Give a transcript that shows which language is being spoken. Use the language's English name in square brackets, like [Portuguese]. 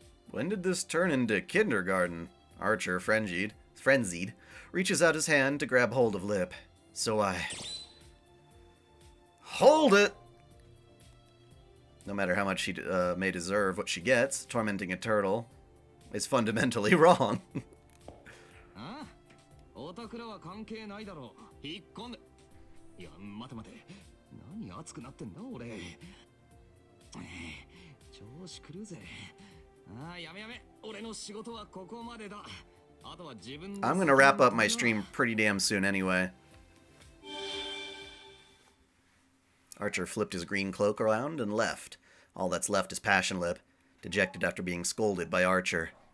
[English] When did this turn into kindergarten? Archer, frenzied, reaches out his hand to grab hold of Lip. So I... Hold it! No matter how much she may deserve what she gets, tormenting a turtle is fundamentally wrong. [Japanese] ああ、オタクらは関係ないだろう。引っ込んで。いや、待て待て。何熱くなってんだ俺。調子狂うぜ。ああ、やめやめ。俺の仕事はここまでだ。あとは自分の。 [English] I'm gonna wrap up my stream pretty damn soon anyway. Archer flipped his green cloak around and left. All that's left is Passion Lip, dejected after being scolded by Archer.